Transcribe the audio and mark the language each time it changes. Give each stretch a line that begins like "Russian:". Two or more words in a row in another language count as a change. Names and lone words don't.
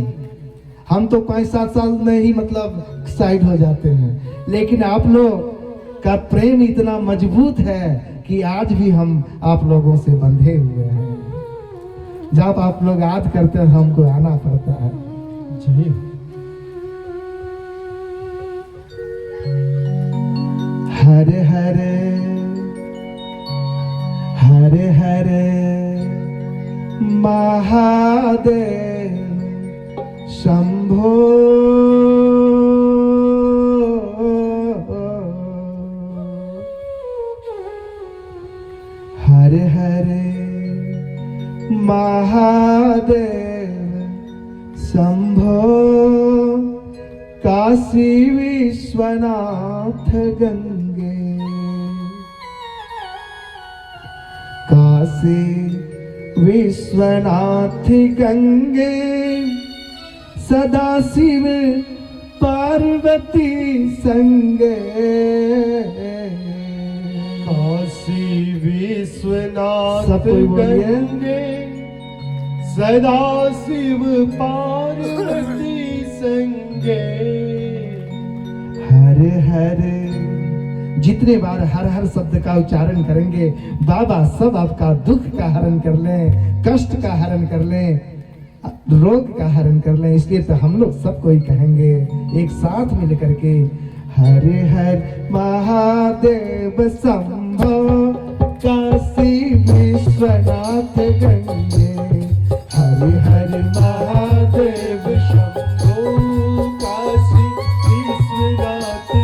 Hindi: हम तो 5-7 साल में ही मतलब साइड हो जाते हैं, लेकिन आप लोग का प्रेम इतना मजबूत है कि आज भी हम आप लोगों से बंधे हुए हैं। जब आप लोग याद करते हैं हमको आना पड़ता है। जी हरे हरे हरे हरे महादेव शंभो हरे हरे महादेव शंभो काशी विश्वनाथ गंगे काशी विश्वनाथ गंगे सदा शिव पार्वती संगे काशी विश्वनाथ सब कोई बोलिए। गंगे सदा शिव पार्वती संगे। हरे हरे। जितने बार हर हर शब्द का उच्चारण करेंगे बाबा सब आपका दुख का हरण कर लें, कष्ट का हरण कर लें, रोग का हरण कर लें। इसलिए तो हम लोग सब कोई कहेंगे एक साथ मिल करके हरे हर महादेव शंभो काशी विश्वनाथ गंगे हरे हर महादेव शंभो काशी विश्वनाथ